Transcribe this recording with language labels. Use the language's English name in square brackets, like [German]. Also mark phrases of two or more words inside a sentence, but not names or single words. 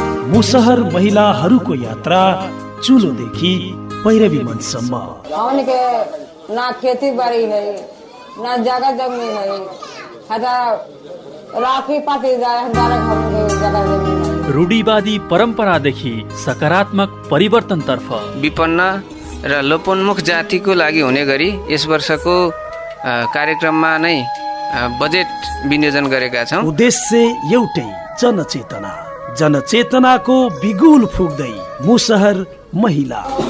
[Nepali] मुसहर महिलाहरूको यात्रा चुलोदेखि पैरवी मञ्चसम्म। [Maithili] ना खेती बाड़ी है, ना जगह जमी है, राखी पाती जगह जमी है। [Nepali] रूढिवादी परम्परादेखि सकारात्मक परिवर्तनतर्फ विपन्न र लोपोन्मुख जातिको लागि हुने गरी यस वर्षको कार्यक्रममा नै बजेट विनियोजन गरेका छौँ। उद्देश्य एउटै, जनचेतनाको बिगुल फुक्दै मुसहर महिला।